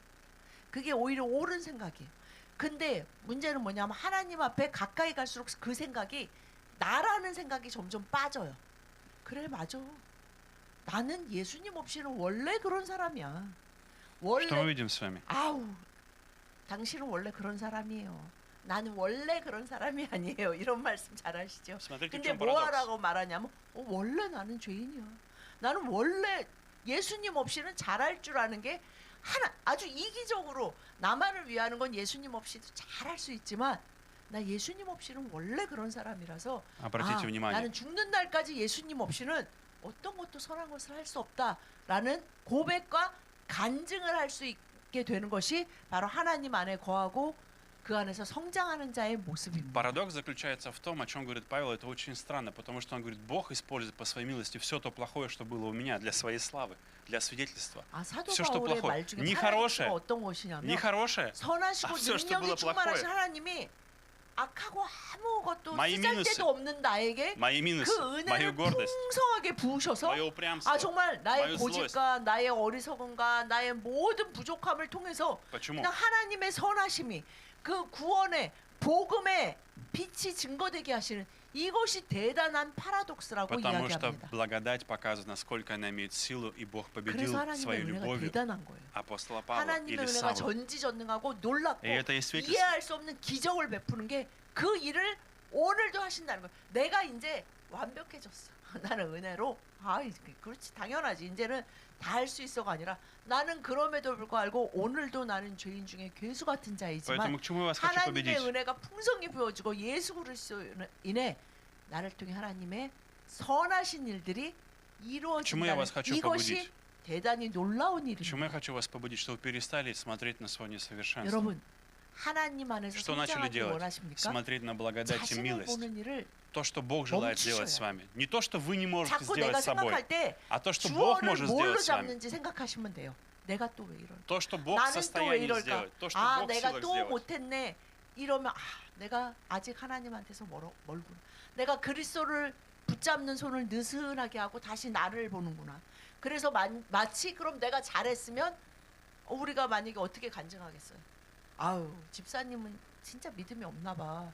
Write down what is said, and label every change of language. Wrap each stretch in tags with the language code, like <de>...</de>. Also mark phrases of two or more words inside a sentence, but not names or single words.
<ko>그게 오히려 옳은 생각이에요. 근데 문제는 뭐냐면 하나님 앞에 가까이 갈수록 그 생각이 나라는 생각이 점점 빠져요. 그래 맞아. 나는 예수님 없이는 원래 그런 사람이야.</ko> <ru>Что мы</ru> <ko>원래</ko> <ru>видим с вами?</ru> <ko>아우 당신은 원래 그런 사람이에요. 나는 원래 그런 사람이 아니에요. 이런 말씀 잘 하시죠.</ko> <ru>Смотрите, в</ru> <ko>근데</ko> <ru>чем</ru> <ko>뭐</ko> <ru>парадокс.</ru> <ko>하라고 말하냐면 원래 나는 죄인이야. 나는 원래 예수님 없이는 잘할 줄 아는 게 하나 아주 이기적으로 나만을 위하는 건 예수님 없이도 잘할 수 있지만 나 예수님 없이는 원래 그런 사람이라서</ko> <ru>Обратите внимание.</ru> <ko>나는 죽는 날까지 예수님 없이는 어떤 것도 선한 것을 할 수 없다라는 고백과 간증을 할 수 있게 되는 것이 바로 하나님 안에 거하고 그 안에서 성장하는 자의 모습입니다.</ko> <ru>Парадокс заключается в том, о чем говорит Павел, это очень странно, потому что он говорит, Бог использует по своей милости все то плохое, что было у меня, для своей славы, для свидетельства.</ru> <ko>사도</ko> <ru>все, что</ru> <ko>바울의</ko> <ru>плохое.</ru> <ko>말 중에</ko> <ru>Не</ru> <ko>하나님께서</ko> <ru>хорошее,</ru> <ko>어떤 것이냐면</ko> <ru>не хорошее,</ru> <ko>선하시고</ko> <ru>все, что было</ru> <ko>능력이 충만하신</ko> <ru>плохое.</ru> <ko>하나님이 악하고 아무것도</ko> <ru>Мои</ru> <ko>쓰잘데도</ko> <ru>минусы.</ru> <ko>없는 나에게</ko> <ru>мои минусы,</ru> <ko>그</ko> <ru>мою</ru> <ko>은혜를</ko> <ru>гордость,</ru> <ko>풍성하게 부으셔서</ko> <ru>мое упрямство.</ru> <ko>정말 나의</ko> <ru>мою</ru> <ko>고집과 나의 어리석음과 나의 모든 부족함을 통해서</ko> <ru>Почему?</ru> <ko>그냥 하나님의 선하심이 그 구원의 복음의 빛이 증거되게 하시는 이것이 대단한 파라독스라고</ko> <ru>Потому что</ru> <ko>이야기합니다.</ko> <ru>благодать показывает, насколько она имеет силу, и Бог победил</ru> <ko>그래서 하나님의</ko> <ru>своей</ru> <ko>은혜가</ko> <ru>любовью</ru> <ko>대단한 거예요.</ko> <ru>апостола Павла</ru> <ko>하나님의</ko> <ru>или</ru> <ko>은혜가</ko> <ru>Савла.</ru> <ko>전지전능하고 놀랍고</ko> <ru>И это и свидетельство.</ru> <ko>이해할 수 없는 기적을 베푸는 게 그 일을 오늘도 하신다는 거예요. 내가 이제 완벽해졌어. 나는 은혜로 그렇지 당연하지. 이제는 다 할 수 있어가 아니라 나는 그럼에도 불구하고 오늘도 나는 죄인 중에 괴수 같은 자이지만</ko> <ru>Поэтому к чему я вас хочу</ru> <ko>하나님의</ko> <ru>победить?</ru> <ko>은혜가 풍성히 부어지고 예수 그리스도로 인해 나를 통해 하나님의 선하신 일들이</ko> <ru>Почему я</ru> <ko>이루어진다는</ko> <ru>вас хочу</ru> <ko>이것이</ko> <ru>побудить?</ru> <ko>대단히 놀라운</ko> <ru>Почему я</ru> <ko>일입니다.</ko> <ru>хочу вас побудить, чтобы вы перестали смотреть на свое несовершенство?</ru> <ko>여러분, 하나님 안에서</ko> <ru>Что начали</ru> <ko>성장하기</ko> <ru>делать?</ru> <ko>원하십니까?</ko> <ru>Смотреть на благодать и</ru> <ko>자신을</ko> <ru>милость.</ru> <ko>보는 일을</ko> <ru>То, что Бог желает сделать с</ru> <ko>멈추셔야</ko> <ru>вами. Не то, что вы не можете</ru> <ko>자꾸</ko> <ru>сделать</ru> <ko>내가</ko> <ru>с собой,</ru> <ko>생각할 때</ko> <ru>а то, что Бог</ru> <ko>주어를</ko> <ru>может</ru> <ko>뭘로</ko> <ru>сделать с вами.</ru> <ko>잡는지 생각하시면 돼요. 내가 또 왜 이럴까?</ko> <ru>То, что Бог в</ru> <ko>나는 또 왜</ko> <ru>состоянии</ru> <ko>이럴까?</ko> <ru>сделать. То, что</ru> <ko>아,</ko> <ru>Бог в</ru> <ko>내가</ko> <ru>силах</ru> <ko>또</ko> <ru>сделать.</ru> <ko>못했네. 이러면 내가 아직 하나님한테서 멀구나. 내가 그리스도를 붙잡는 손을 느슨하게 하고 다시 나를 보는구나. 그래서 마치 그럼 내가 잘했으면 우리가 만약에 어떻게 간증하겠어요? 아유, 집사님은 진짜 믿음이 없나 봐.</ko>